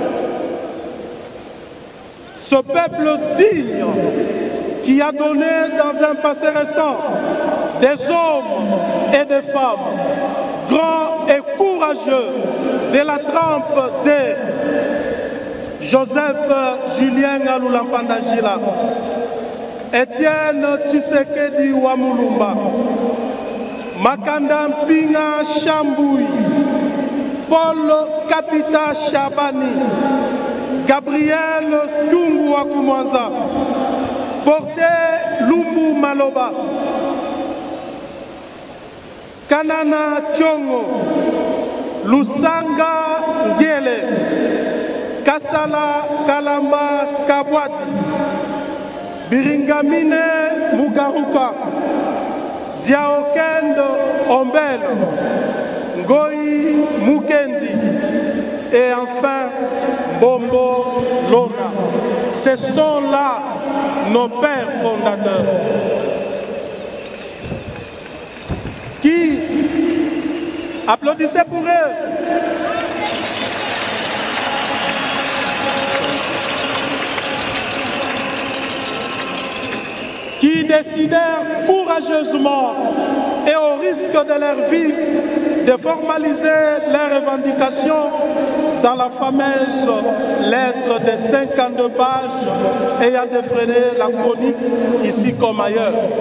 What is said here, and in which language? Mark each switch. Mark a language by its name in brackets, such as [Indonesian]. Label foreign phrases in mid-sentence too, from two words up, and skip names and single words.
[French] Ce peuple digne qui a donné dans un passé récent des hommes et des femmes grands et courageux de la trempe de Joseph Julien Alulampandajila, Étienne Tshisekedi Wamulumba, Makanda Mpinga Chamboui, Paul Kapita Chabani, Gabriel Tungu Wakumwanza, Porté Lumbu Maloba, Kanana Tchongo, Lusanga Ngiele, Kasala Kalamba Kabwati, Biringamine Mugaruka, Diaokendo Ombel, Ngoyi Mukendi et enfin Bombo Lona. Ce sont là nos pères fondateurs qui applaudissaient pour eux. Qui décidèrent courageusement et au risque de leur vie de formaliser leurs revendications dans la fameuse lettre de 52 pages ayant défrayé la chronique ici comme ailleurs.